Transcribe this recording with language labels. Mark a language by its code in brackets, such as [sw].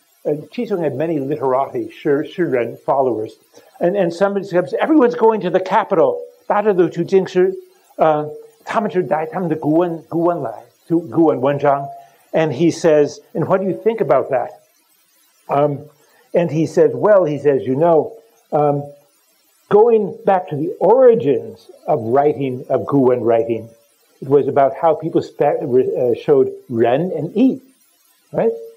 [en] Qisong had many literati, Shiren followers. And somebody says, everyone's going to the capital. [zh] 大家都去京师，他们是带他们的古文来，古文文章。 [en] And he says, and what do you think about that? And he says, well, you know, going back to the origins of writing, of Guwen writing, it was about how people showed Ren and Yi, right?